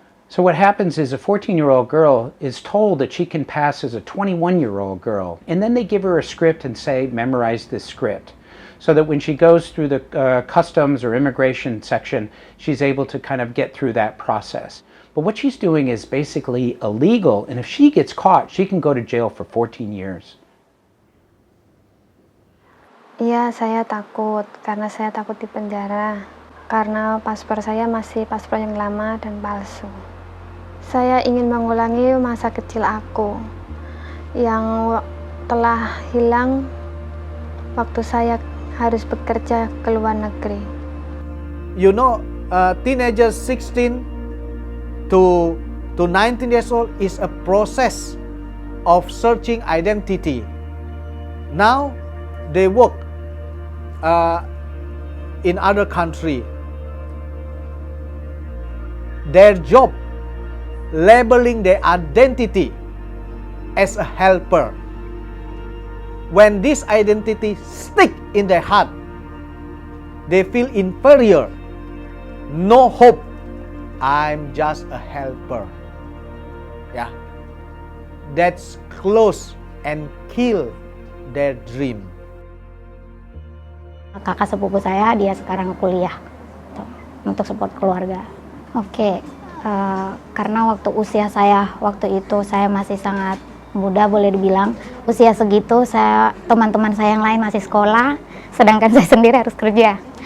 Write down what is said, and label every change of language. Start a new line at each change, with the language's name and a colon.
English: So what happens is a 14-year-old girl is told that she can pass as a 21-year-old girl, and then they give her a script and say, memorize this script, so that when she goes through the customs or immigration section, she's able to kind of get through that process. But what she's doing is basically illegal, and if she gets caught, she can go to jail for 14 years.
Indonesian: Iya, saya takut karena saya takut di penjara, karena paspor saya masih paspor yang lama dan palsu. Saya ingin mengulangi masa kecil aku yang telah hilang waktu saya harus bekerja ke luar negeri.
English: You know, teenagers 16 to 19 years old is a process of searching identity. Now they work in other country. Their job labeling their identity as a helper. When this identity stick in their heart, they feel inferior, no hope. I'm just a helper. Yeah, that's close and kill their dream.
Indonesian: Kakak sepupu saya, dia sekarang kuliah untuk support keluarga. Oke. Karena waktu usia saya waktu itu saya masih sangat muda, boleh dibilang usia segitu, teman-teman saya yang lain masih sekolah, sedangkan saya sendiri harus kerja.